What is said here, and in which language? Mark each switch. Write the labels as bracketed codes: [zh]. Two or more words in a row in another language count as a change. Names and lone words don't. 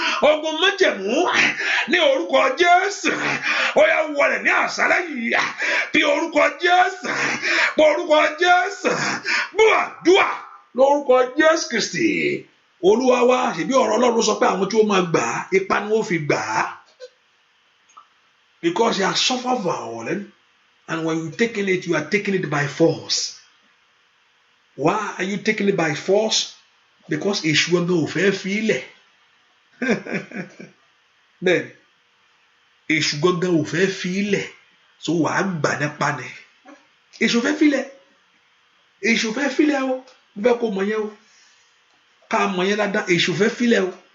[yo] Ogun májẹ̀mú ní orúkọ Jésù. Ó yá wọlẹ̀ ní àṣálẹ́ yìí. Bí orúkọ Jésù. Bí orúkọ Jésù. Gbọ́ àdúrà lórúkọ Jésù Kristi. Olúwa wa, ṣebí ọ̀rọ̀ Ọlọ́run sọ pé àwọn tí ó máa gbà á, ipá ni wọ́n fi gbà á. [en] Because you have suffered violence, and when you taking it, you are taking it by force. Why are you taking it by force? [yo] Because èṣù gangan ò fẹ́ fi í lẹ̀. Bẹ́ẹ̀ni, èṣù gangan ò fẹ́ fi í lẹ̀. So wà á gbà nípa ni. Èṣù fẹ́ fi í lẹ̀. Èṣù fẹ́ fi í lẹ̀ o. Mo fẹ́ kó mọ̀ yẹn o. Ká mọ̀ yẹn dáadáa. Èṣù fẹ́ fi í lẹ̀ o.